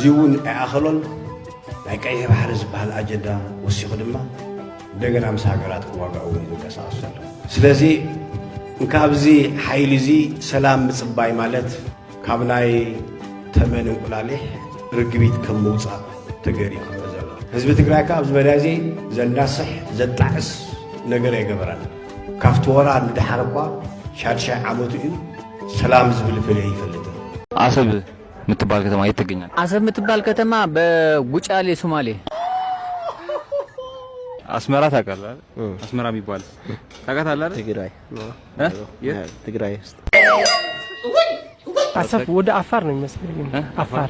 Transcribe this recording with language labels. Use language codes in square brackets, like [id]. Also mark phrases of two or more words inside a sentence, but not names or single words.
[ti] እውን ኣይኣኸሎን ናይ ቀይሕ ባሕሪ ዝበሃል ኣጀንዳ ወሲኹ ድማ እንደገና ምስ ሃገራት ክዋጋኡ ይንቀሳቐሱ ኣሎ ስለዚ ካብዚ ሓይሊ እዚ ሰላም ምጽባይ ማለት ካብ ናይ ተመን እንቁላሊሕ ርግቢት ከም ምውፃእ ተገሪኡ ዘሎ ህዝቢ ትግራይ ካብ ዝመዳዚ ዘናስሕ ዘጣዕስ ነገር አይገበራል ካብቲ ወራ ንድሓር እኳ ሻድሻይ ዓመቱ እዩ ሰላም ዝብል ፍለ ይፈልጥ [am] አሰብ ምትባል ከተማ የት ትገኛለች? አሰብ ምትባል ከተማ በጉጫሌ ሶማሌ አስመራ ታውቃለህ? አስመራ የሚባል ታውቃታለህ አይደል? ትግራይ ትግራይ አሰብ ወደ አፋር ነው የሚመስለኝ አፋር